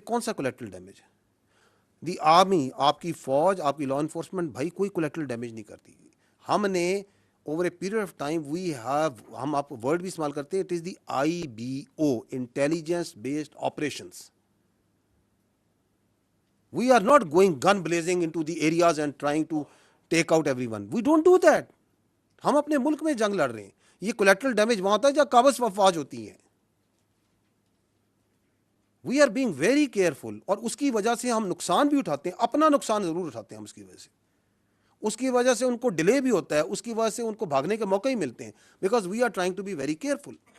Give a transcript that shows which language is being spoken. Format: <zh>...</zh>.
<ur>کون سا collateral damage ہے؟</ur> <en>the army,</en> <ur>آپ کی فوج، آپ کی لا انفورسمنٹ بھائی کوئی کولیٹرل ڈیمیج نہیں کرتی. ہم نے</ur> <en>over a period of time we have,</en> <ur>ہم آپ ورڈ بھی استعمال کرتے ہیں،</ur> <en>It is the IBO، intelligence based operations. We are not going gun blazing into the areas and trying to take out everyone. We don't do that.</en> <ur>ہم اپنے ملک میں جنگ لڑ رہے ہیں. یہ کولیٹرل ڈیمیج وہاں ہوتا ہے جہاں قابض افواج ہوتی ہیں.</ur> <en>we are being very careful,</en> <ur>اور اس کی وجہ سے ہم نقصان بھی اٹھاتے ہیں، اپنا نقصان ضرور اٹھاتے ہیں ہم اس کی وجہ سے. اس کی وجہ سے ان کو ڈیلے بھی ہوتا ہے، اس کی وجہ سے ان کو بھاگنے کے موقع ہی ملتے ہیں،</ur> <en>Because we are trying to be very careful.</en>